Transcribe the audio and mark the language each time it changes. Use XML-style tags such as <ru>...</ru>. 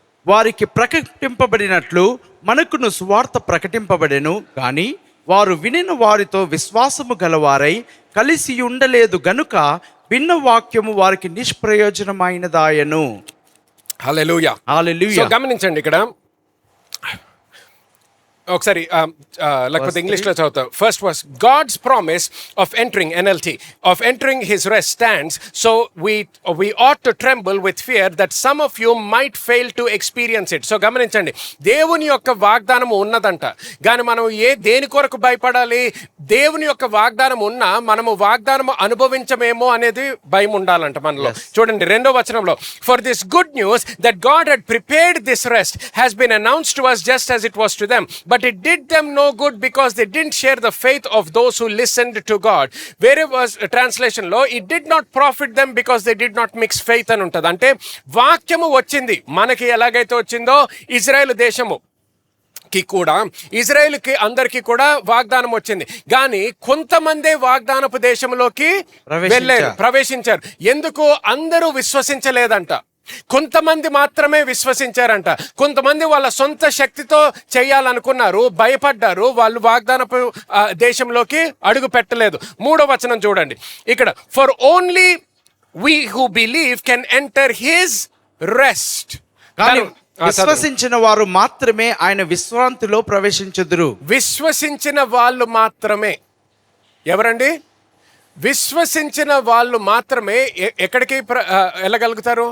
<te>వారికి ప్రకటింపబడినట్లు మనకును సువార్త ప్రకటింపబడెను, కానీ వారు వినిన వారితో విశ్వాసము గలవారై కలిసి ఉండలేదు గనుక భిన్న వాక్యము వారికి నిష్ప్రయోజనమైనదాయను. హల్లెలూయా. హల్లెలూయా. సో గమనించండి, ఇక్కడ ఒకసారి లేకపోతే ఇంగ్లీష్లో చదువుతా.</te> <en>First was God's promise of entering, NLT, of entering his rest stands, so we ought to tremble with fear that some of you might fail to experience it.</en> <te>So గమనించండి, దేవుని యొక్క వాగ్దానం ఉన్నదంట, కానీ మనం దేని కొరకు భయపడాలి? దేవుని యొక్క వాగ్దానం ఉన్నా మనము వాగ్దానం అనుభవించమేమో అనేది భయం ఉండాలంట మనలో. చూడండి 2వ వచనంలో,</te> <en>for this good news that God had prepared this rest has been announced to us just as it was to them, but it did them no good because they didn't share the faith of those who listened to God. Where was translation లో it did not profit them because they did not mix faith</en> <te>అని ఉంటుంది. అంటే వాక్యము వచ్చింది మనకి ఎలాగైతే వచ్చిందో Israel దేశము కూడా ఇజ్రాయెల్కి అందరికీ కూడా వాగ్దానం వచ్చింది, కానీ కొంతమందే వాగ్దానపు దేశంలోకి ప్రవేశించారు. ఎందుకు? అందరూ విశ్వసించలేదంట, కొంతమంది మాత్రమే విశ్వసించారంట. కొంతమంది వాళ్ళ సొంత శక్తితో చేయాలనుకున్నారు, భయపడ్డారు, వాళ్ళు వాగ్దానపు దేశంలోకి అడుగు పెట్టలేదు. 3వ వచనం చూడండి ఇక్కడ,</te> <en>For only we who believe can enter his rest.</en> <te>విశ్వసించిన వారు మాత్రమే ఆయన విశ్రాంతిలో ప్రవేశించుదురు. విశ్వసించిన వాళ్ళు మాత్రమే. ఎవరండి? విశ్వసించిన వాళ్ళు మాత్రమే ఎక్కడికి వెళ్ళగలుగుతారు?</te>